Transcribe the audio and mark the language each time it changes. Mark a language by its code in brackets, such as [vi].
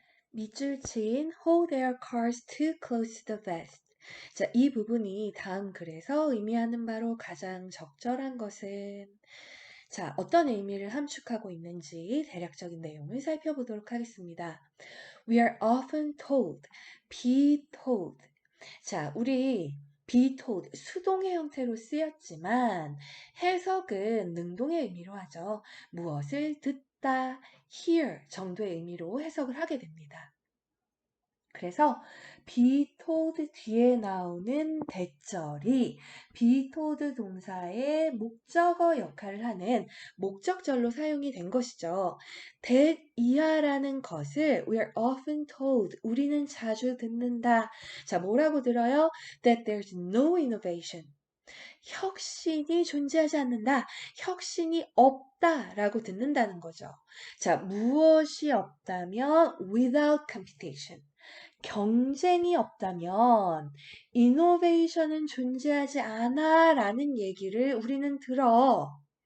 [ko] 밑줄 친 [en] hold their cars too close to the vest. [ko] 자, 이 부분이 다음 글에서 의미하는 바로 가장 적절한 것은 자, 어떤 의미를 함축하고 있는지 대략적인 내용을 살펴보도록 하겠습니다. [en] We are often told, be told. [ko] 자, 우리 [en] be told, [ko] 수동의 형태로 쓰였지만 해석은 능동의 의미로 하죠. 무엇을 듣다, hear 정도의 의미로 해석을 하게 됩니다. 그래서 [en] be told [ko] 뒤에 나오는 대절이 be told 동사의 목적어 역할을 하는 목적절로 사용이 된 것이죠. that 이하라는 것을 [en] we are often told [ko] 우리는 자주 듣는다. 자, 뭐라고 들어요? [en] That there's no innovation. [ko] 혁신이 존재하지 않는다. 혁신이 없다라고 듣는다는 거죠. 자, 무엇이 없다면 [en] without competition. [ko] 경쟁이 없다면 이노베이션은 존재하지 않아 라는 얘기를 우리는 들어.